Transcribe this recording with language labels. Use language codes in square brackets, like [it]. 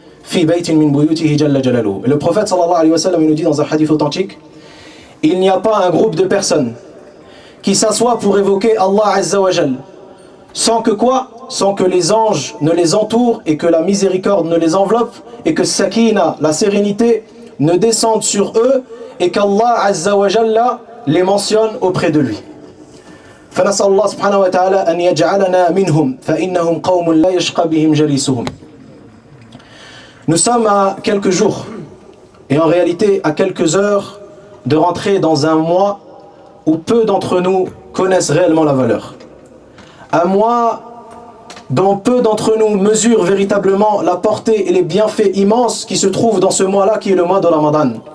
[ar] Fi baytin min buyutihi jalla jalaluhu. [fr] Et le prophète sallallahu alayhi wa sallam, il nous dit dans un hadith authentique, il n'y a pas un groupe de personnes qui s'assoient pour évoquer Allah Azza wa Jalla sans que quoi? Sans que les anges ne les entourent et que la miséricorde ne les enveloppe et que sakina, la sérénité, ne descende sur eux et qu'Allah Azza wa Jalla les mentionne auprès de lui. [ar] فنسأل الله سبحانه وتعالى أن يجعلنا منهم فإنهم قوم لا يشقى بهم جليسهم. [fr] Nous sommes à quelques jours et en réalité à quelques heures de rentrer dans un mois où peu d'entre nous connaissent réellement la valeur. Un mois dont peu d'entre nous mesurent véritablement la portée et les bienfaits immenses qui se trouvent dans ce mois-là qui est le mois de Ramadan.